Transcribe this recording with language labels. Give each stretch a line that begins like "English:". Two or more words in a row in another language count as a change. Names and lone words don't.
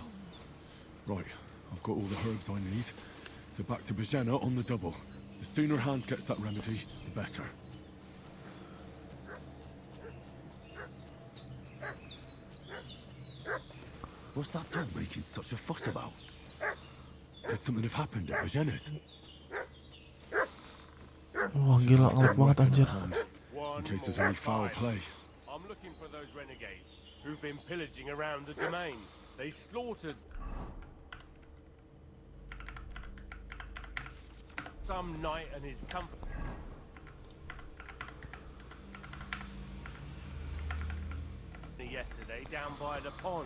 English: Right, I've got all the herbs I need. So back to Bajena on the double. The sooner Hans gets that remedy, the better. What's that dog making such a fuss about? Could something have happened at Bajena's?
Indonesian: Wah gila, awet banget anjir.
English: In case there's any foul play. I'm looking for those renegades who've been pillaging around the domain. They slaughtered some knight and his company yesterday down by the pond.